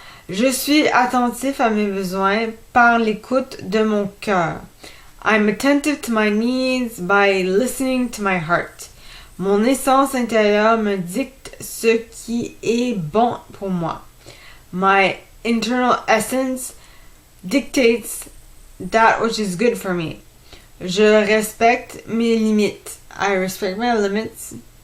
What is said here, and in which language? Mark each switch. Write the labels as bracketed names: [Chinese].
[French] Je suis attentif à mes besoins par l'écoute de mon cœur. [English] I'm attentive to my needs by listening to my heart. [French] Mon essence intérieure me dicte ce qui est bon pour moi. [English] My internal essence dictates that which is good for me. [French] Je respecte mes limites. [English] I respect my limits.